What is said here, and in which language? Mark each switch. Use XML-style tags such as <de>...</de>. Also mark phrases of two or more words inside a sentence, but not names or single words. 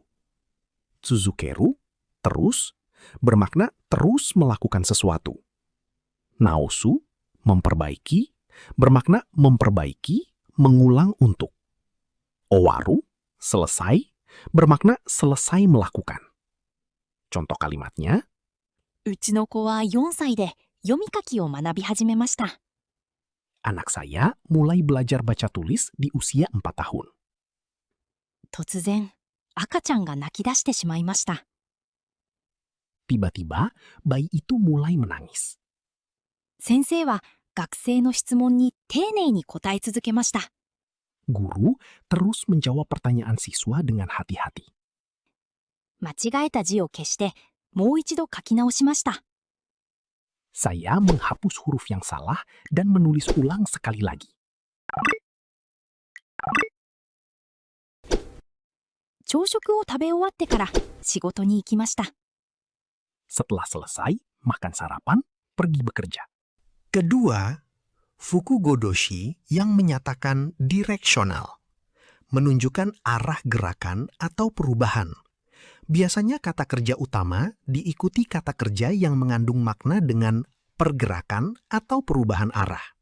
<id>Tsuzukeru, terus, bermakna terus melakukan sesuatu. Naosu, memperbaiki, bermakna memperbaiki, mengulang untuk. Owaru, selesai, bermakna selesai melakukan. Contoh kalimatnya,</id> <ja>うちの子は4歳で読み書きを学び始めました。</ja> <id>anak saya mulai belajar baca tulis di usia 4 tahun.</id> <ja>突然、赤ちゃんが泣き出してしまいました。</ja> <id>Tiba-tiba, bayi itu mulai menangis.</id> <ja>先生は学生の質問に丁寧に答え続けました。</ja> <id>Guru terus menjawab pertanyaan siswa dengan hati-hati.</id> <ja>間違えた字を消してもう一度書き直しました。</ja> <id>Saya menghapus huruf yang salah dan menulis ulang sekali lagi.</id> <ja>朝食を食べ終わってから仕事に行きました。</ja> <id>Setelah selesai, makan sarapan, pergi bekerja. Kedua, fukugodoshi yang menyatakan direksional, menunjukkan arah gerakan atau perubahan. Biasanya kata kerja utama diikuti kata kerja yang mengandung makna dengan pergerakan atau perubahan arah.</id>